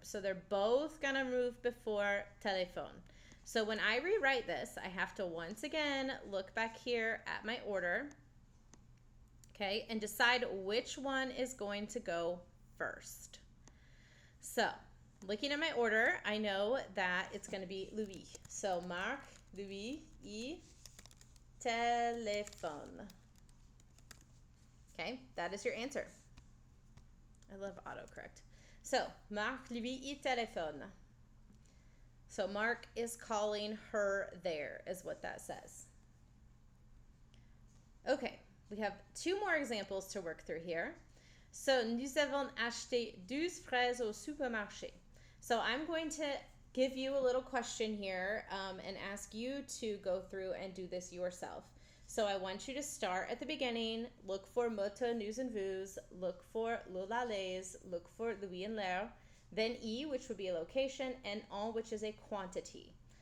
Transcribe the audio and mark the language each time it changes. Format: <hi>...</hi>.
<en>So they're both going to move before téléphone. So when I rewrite this, I have to once again look back here at my order, okay, and decide which one is going to go first. So looking at my order, I know that it's going to be Louis.</en> <fr>So Marc, Louis, y téléphone.</fr> <en>Okay, that is your answer. I love autocorrect.</en> <fr>So Marc, Louis, y téléphone.</fr> <en>So Mark is calling her there, is what that says. Okay, we have two more examples to work through here.</en> <fr>So, nous avons acheté 12 fraises au supermarché.</fr> <en>So I'm going to give you a little question here and ask you to go through and do this yourself. So I want you to start at the beginning, look for moto, nous and vous, look for lolales, look for Louis and l'air, then E, which would be a location, and en, which is a quantity.</en>